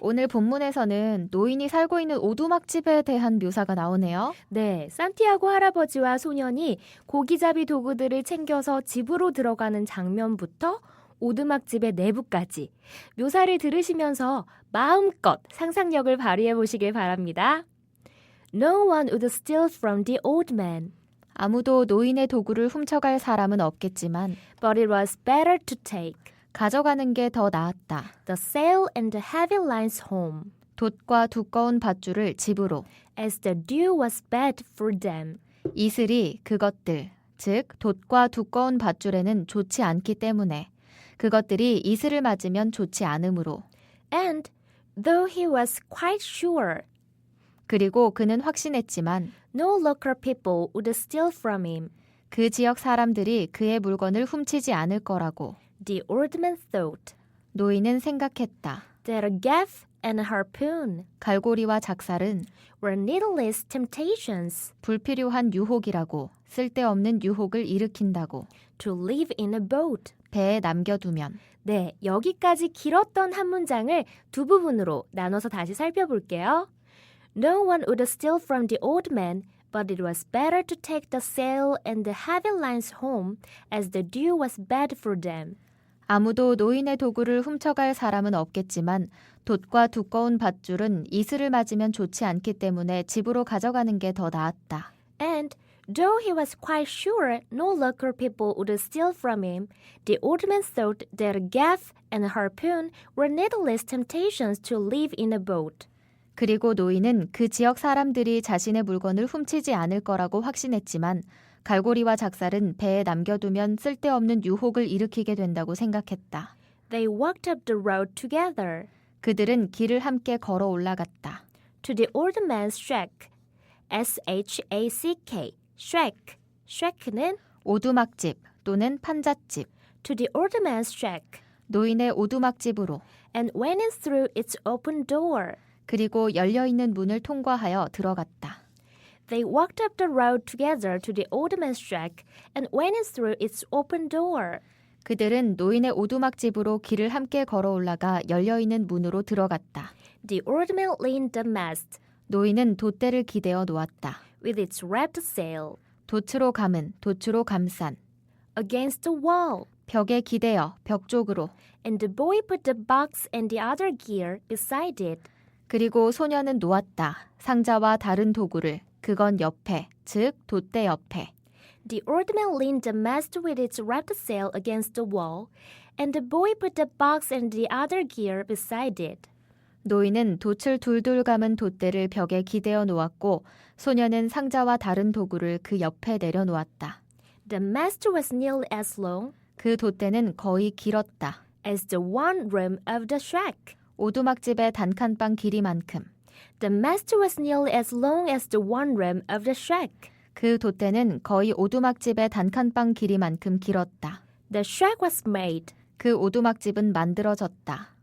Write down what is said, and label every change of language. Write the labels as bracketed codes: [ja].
[ko] 오늘 본문에서는 노인이 살고 있는 오두막집에 대한 묘사가 나오네요. 네, 산티아고 할아버지와 소년이 고기잡이 도구들을 챙겨서 집으로 들어가는 장면부터 오두막집의 내부까지 묘사를 들으시면서 마음껏 상상력을 발휘해 보시길 바랍니다. [en] No one would steal from the old man. [ko] 아무도 노인의 도구를 훔쳐갈 사람은 없겠지만 [en] But it was better to take [ko] 가져가는 게 더 나았다. [en] the sail and the heavy lines home, [ko] 돛과 두꺼운 밧줄을 집으로. [en] as the dew was bad for them. [ko] 이슬이 그것들, 즉 돛과 두꺼운 밧줄에는 좋지 않기 때문에 그것들이 이슬을 맞으면 좋지 않으므로. [en] And though he was quite sure [ko] 그리고 그는 확신했지만 [en] no local people would steal from him, [ko] 그 지역 사람들이 그의 물건을 훔치지 않을 거라고. [en] the old man thought [ko] 노인은 생각했다. [en] that a gaff and a harpoon [ko] 갈고리와 작살은 [en] were needless temptations [ko] 불필요한 유혹이라고, 쓸데없는 유혹을 일으킨다고. [en] to live in a boat. [ko] 배에 남겨두면. 네, 여기까지 길었던 한 문장을 두 부분으로 나눠서 다시 살펴볼게요. [en] No one would steal from the old man, but it was better to take the sail and the heavy lines home as the dew was bad for them. [ko] 아무도 노인의 도구를 훔쳐갈 사람은 없겠지만 돛과 두꺼운 밧줄은 이슬을 맞으면 좋지 않기 때문에 집으로 가져가는 게 더 나았다. [en] And though he was quite sure no local people would steal from him, the old man thought that a gaff and a harpoon were needless temptations to live in a boat. [ko] 그리고 노인은 그 지역 사람들이 자신의 물건을 훔치지 않을 거라고 확신했지만 갈고리와 작살은 배에 남겨두면 쓸데없는 유혹을 일으키게 된다고 생각했다. [en] They walked up the road together [ko] 그들은 길을 함께 걸어 올라갔다. [en] to the old man's shack. S-H-A-C-K. shack. shack는 [ko] 오두막집 또는 판잣집. [en] to the old man's shack [ko] 노인의 오두막집으로. [en] and went in through its open door. [ko] 그리고 열려있는 문을 통과하여 들어갔다. [en] They walked up the road together to the old man's shack and went in through its open door. [ko] 그들은 노인의 오두막집으로 길을 함께 걸어 올라가 열려있는 문으로 들어갔다. [en] The old man leaned the mast [ko] 노인은 돛대를 기대어 놓았다. [en] with its wrapped sail [ko] 돛으로 감은, 돛으로 감싼. [en] against the wall, [ko] 벽에 기대어 벽 쪽으로. [en] and the boy put the box and the other gear beside it. [ko] 그리고 소녀는 놓았다. 상자와 다른 도구를. 그건 옆에, 즉 돛대 옆에. [en] The old man leaned the mast with its wrapped sail against the wall, and the boy put the box and the other gear beside it. [ko] 노인은 돛을 둘둘 감은 돛대를 벽에 기대어 놓았고 소녀는 상자와 다른 도구를 그 옆에 내려놓았다. [en] The mast was nearly as long [ko] 그 돛대는 거의 길었다. [en] as the one room of the shack. [ko] 오두막집의 단칸방 길이만큼. [en] The mast was nearly as long as the one room of the shack. [ko] 그 돛대는 거의 오두막집의 단칸방 길이만큼 길었다. [en] The shack was made [ko] 그 오두막집은 만들어졌다.